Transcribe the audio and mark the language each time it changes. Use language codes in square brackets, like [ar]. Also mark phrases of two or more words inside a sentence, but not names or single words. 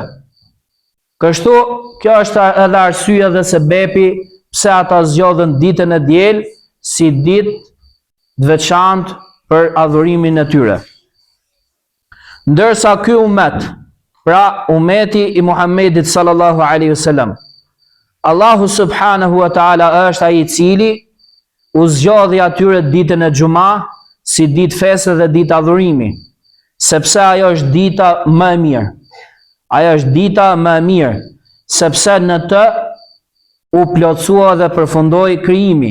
[sq] Kështu, kjo është edhe arsyeja dhe sebepi pse ata zgjodhen ditën e diel si ditë të veçantë për adhurimin e tyre. Ndërsa ky umet, pra umeti i Muhammedit [ar] صلى الله عليه وسلم, [sq] Allahu [ar] سبحانه وتعالى [sq] është ai i cili u zgjodhi atyre ditën e xuma si ditë feste dhe ditë adhurimi, sepse ajo është dita më e mirë. Ajo është dita më e mirë, sepse në të u plotësua dhe përfundoi krijimi.